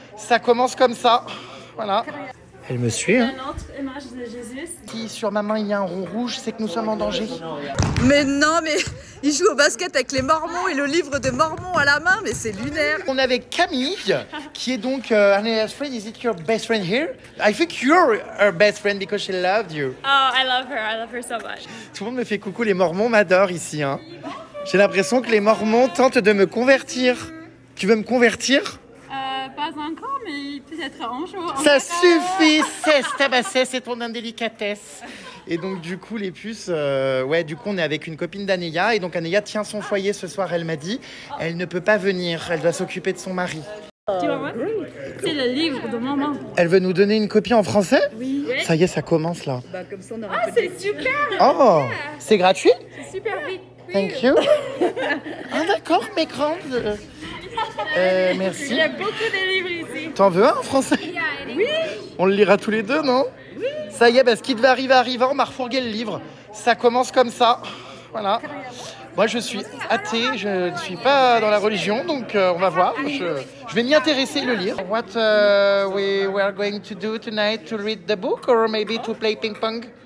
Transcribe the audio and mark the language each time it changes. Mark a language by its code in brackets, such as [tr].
[fr] Ça commence comme ça. Voilà. Elle me suit. Hein. Une autre image de Jésus. Si sur ma main il y a un rond rouge, c'est que nous sommes en danger. Mais non, mais il joue au basket avec les Mormons et le livre de Mormons à la main, mais c'est lunaire. On est avec Camille, qui est donc [en] Anaya's friend. Is it your best friend here? I think you're her best friend because she loved you. Oh, I love her so much. [fr] Tout le monde me fait coucou, les Mormons m'adorent ici. Hein. J'ai l'impression que les Mormons tentent de me convertir. Tu veux me convertir? Pas encore, mais peut-être un jour. Ça suffit, cesse, tabasser, c'est ton indélicatesse. Et donc du coup les puces, ouais, du coup on est avec une copine d'Aneya et donc Aneya tient son foyer ce soir. Elle m'a dit, elle ne peut pas venir, elle doit s'occuper de son mari. Tu vois, c'est le livre de maman. Elle veut nous donner une copie en français? Oui. Ça y est, ça commence là. Bah, comme ça, on aura Ah, c'est super. Oh, c'est gratuit? C'est super vite. [en] Thank you. [fr] Ah d'accord, mes grandes. Merci. Il y a beaucoup de livres ici. T'en veux un en français? Oui. On le lira tous les deux, non? Oui. Ça y est, bah, ce qui devait arriver arriva, on m'a refourgué le livre. Ça commence comme ça. Voilà. Moi, je suis athée, je ne suis pas dans la religion, donc on va voir. Je vais m'y intéresser et le lire. [en] What we are going to do tonight, to read the book or maybe to play ping pong?